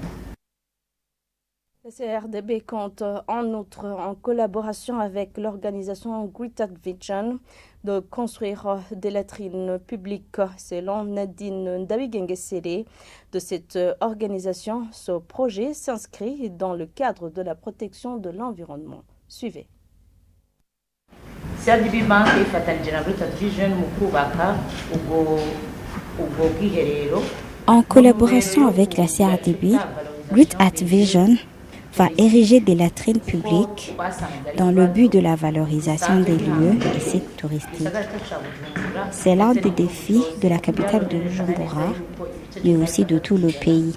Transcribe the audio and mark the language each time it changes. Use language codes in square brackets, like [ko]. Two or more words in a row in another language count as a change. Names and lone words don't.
[fr] La La CRDB compte en outre, en collaboration avec l'organisation Great Vision, de construire des latrines publiques. Selon Nadine Ndabigengesere de cette organisation, ce projet s'inscrit dans le cadre de la protection de l'environnement. Suivez. [rn] CRDB Bank ifatanije na Great Vision mu kubaka ubwo bwiherero. [fr] En collaboration avec la CRDB, Great Vision va ériger des latrines publiques dans le but de la valorisation des lieux et sites touristiques. C'est l'un des défis de la capitale de Bujumbura, mais aussi de tout le pays.